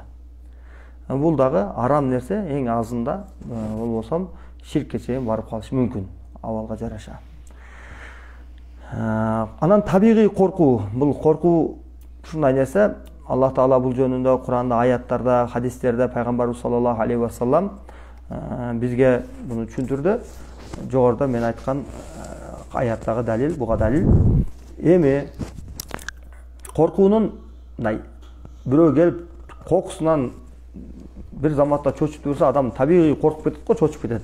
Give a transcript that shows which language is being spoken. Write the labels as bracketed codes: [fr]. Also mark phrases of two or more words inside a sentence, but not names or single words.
[ky] Бул дагы арам нерсе, эң азында болбосом ширкке чейин барып калышы мүмкүн, абалга жараша. Анан табигый коркуу, бул коркуу ушундай нерсе, Аллах Таала бул жөнүндө Куранда, аяттарда, хадистерде пайгамбарыбыз [ar] صلى الله عليه وسلم [ky] бизге буну түшүндүрдү. Жогоруда мен айткан аяттагы далил, буга далил. Эми коркуунун бирөө келип кокусунан бир заматта чочуп турса, адам табигый коркуп кетет го, чочуп кетет.